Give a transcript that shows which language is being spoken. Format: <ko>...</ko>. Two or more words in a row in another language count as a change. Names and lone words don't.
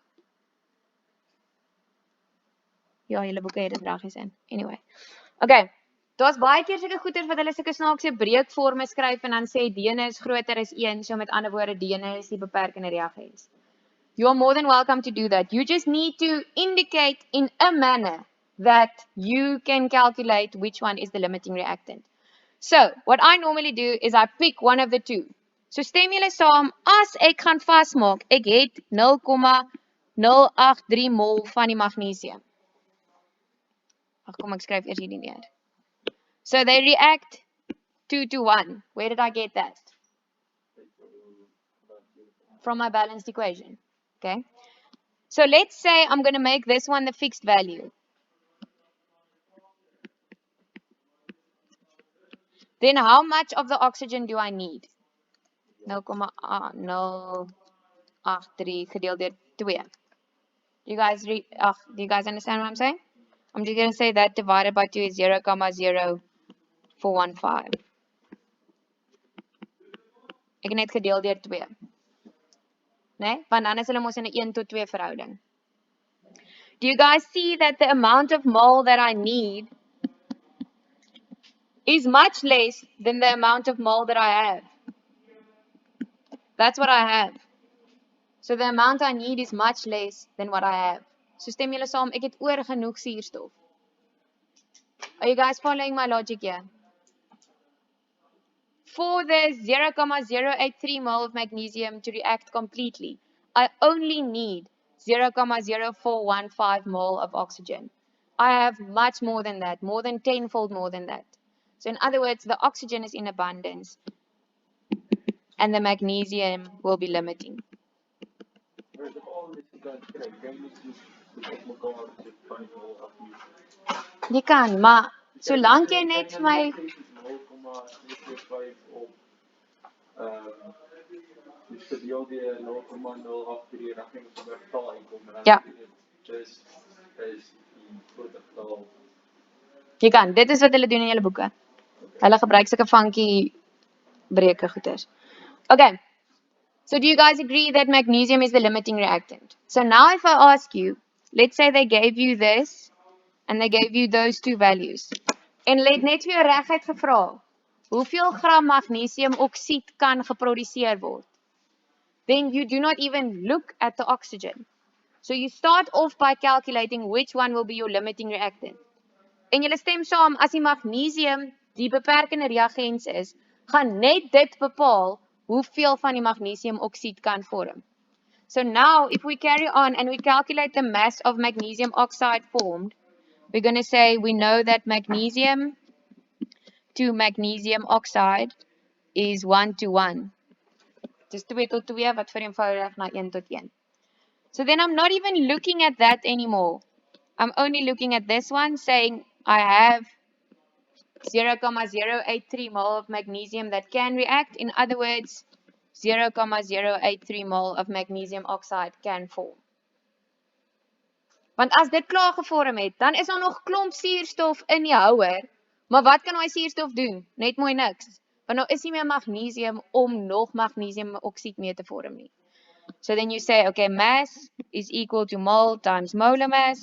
<af>Ja, julle boeke het dit regies in.</af> <en>Anyway. Okay.</en> <af>Daar's baie keer sulke goeters wat hulle sulke snaakse breekvorme skryf en dan sê d is groter as 1, so met ander woorde d is die beperkende reagens.</af> <en>You are more than welcome to do that. You just need to indicate in a manner that you can calculate which one is the limiting reactant. So, what I normally do is I pick one of the two.</en> <af>So stem julle saam, as ek gaan vasmaak, ek het 0,083 mol van die magnesium. Ag kom ek skryf eers hierdie neer.</af> <en>So they react 2 to 1. Where did I get that? From my balanced equation. Okay. So let's say I'm going to make this one the fixed value. Then how much of the oxygen do I need?</en> <af>0,083 gedeeld deur 2.</af> <en>Do you guys understand what I'm saying? I'm just going to say that divided by 2 is 0,0415.</en> <af>Ek het net gedeel deur 2. Nee, want dan is hulle mos in 'n 1 tot 2 verhouding.</af> <en>Do you guys see that the amount of mole that I need is much less than the amount of mole that I have? That's what I have. So the amount I need is much less than what I have.</en> <af>So stem julle saam, ek het oor genoeg suurstof.</af> <en>Are you guys following my logic here? For the 0,083 mole of magnesium to react completely, I only need 0,0415 mole of oxygen. I have much more than that, more than tenfold more than that. So in other words, the oxygen is in abundance and the magnesium will be limiting.</en> <af>Jy kan, maar solank jy net vir my Dus verdeel die 0,083 rekening op 'n getal inkom en Ja. dis is die groot getal. Jy kan, dit is wat hulle doen in julle boeke. Hulle gebruik sulke funky breuke goeters.</af> <en>Okay. So do you guys agree that magnesium is the limiting reactant? So now if I ask you, let's say they gave you this and they gave you those two values. En hulle het net vir jou reguit gevra, hoeveel gram magnesiumoksied kan geproduseer word? Then you do not even look at the oxygen. So you start off by calculating which one will be your limiting reactant.</en> <af>En julle stem saam, as die magnesium die beperkende reagens is, gaan net dit bepaal hoeveel van die magnesiumoksied kan vorm.</af> <en>So now, if we carry on and we calculate the mass of magnesium oxide formed, we're going to say we know that magnesium to magnesium oxide is 1 to 1.</en> <af>Dis 2 tot 2 wat vereenvoudig na 1 tot 1.</af> <en>So then I'm not even looking at that anymore. I'm only looking at this one saying I have 0,083 mole of magnesium that can react. In other words, 0,083 mole of magnesium oxide can form.</en> <af>Want as dit klaar gevorm het, dan is daar nog klomp suurstof in die houer. Maar wat kan daai suurstof doen? Net mooi niks. Want nou is nie meer magnesium om nog magnesiumoksied mee te vorm nie.</af> <en>So then you say, okay, mass is equal to mole times molar mass.</en>